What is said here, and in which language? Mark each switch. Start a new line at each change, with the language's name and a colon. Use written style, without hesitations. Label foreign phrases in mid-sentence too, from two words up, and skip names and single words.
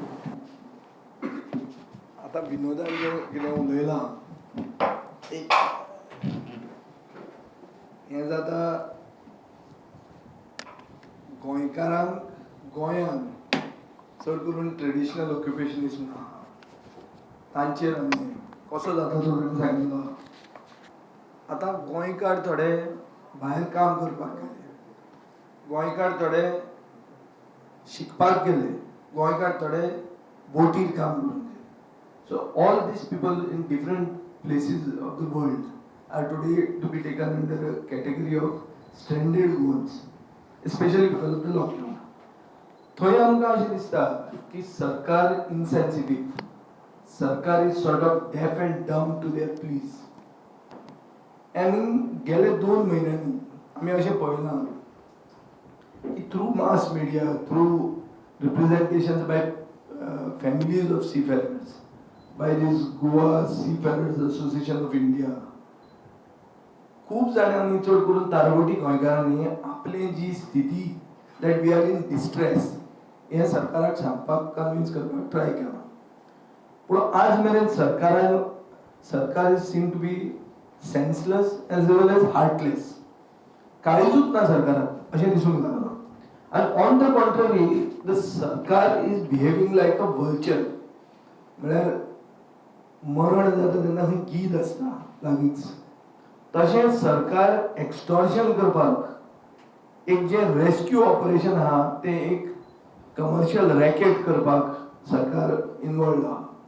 Konkani: आता विनोदान जे कितें उलयलां एक हें जाता गोंयकारांक गोंयान चड करून
English: traditional occupationist
Konkani: ना तांचेर अन्याय कसो जाता तो सांगिल्लो. आतां गोंयकार थोडे भायर काम करपाक गेले, गोंयकार थोडे शिकपाक गेले, गोंयकार थोडे बोटीर काम करून गेले.
English: So all these people in different places of the world are today to be taken under a category of stranded Goans, especially because of the lockdown.
Konkani: थंय आमकां अशें दिसता की सरकार
English: insensitive, sarkar is sort of deaf and dumb to their pleas.
Konkani: आनी गेले 2 म्हयन्यांनी आमी अशें पळयलां की
English: through mass media, through representations by families of seafarers, by this Goa Seafarers Association of India,
Konkani: खूप जाणांनी चड करून तारवटी गोंयकारांनी आपली जी स्थिती
English: that we are in distress
Konkani: हे सरकाराक सांगपाक कन्विन्स करपाक ट्राय केला. पूण आज मेरेन सरकार
English: is seem to be senseless as well as heartless.
Konkani: काळीजूच ना सरकाराक अशें दिसूंक लागला.
English: And on the contrary, the Sarkar is behaving like a vulture.
Konkani: म्हळ्यार मरण जाता तेन्ना खंय गीद आसता लागींच, तशें सरकार एक्सटॉर्शन करपाक एक जे
English: rescue operation
Konkani: आहा तें एक
English: commercial racket
Konkani: करपाक सरकार इन्वॉल्व आहा.